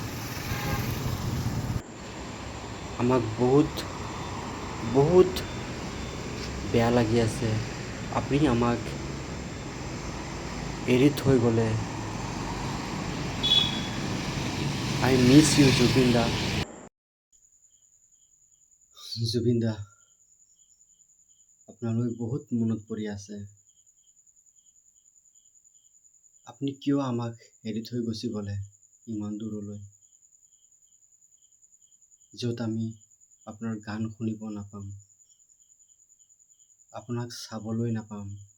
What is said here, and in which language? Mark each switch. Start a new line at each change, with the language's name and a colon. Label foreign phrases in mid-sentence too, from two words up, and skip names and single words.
Assamese: আমাক বহুত বহুত বেয়া লাগি আছে আপুনি আমাক এৰি থৈ গ'লে।
English: I miss you जुबिन दा।
Assamese: জুবিন দা আপোনালোক বহুত মনত পৰি আছে। আপনি কিয় আমাক এৰি থৈ গুচি গ'লে ইমান দূৰলৈ, য'ত আমি আপোনাৰ গান শুনিব নাপাম, আপোনাক চাবলৈ নাপাম।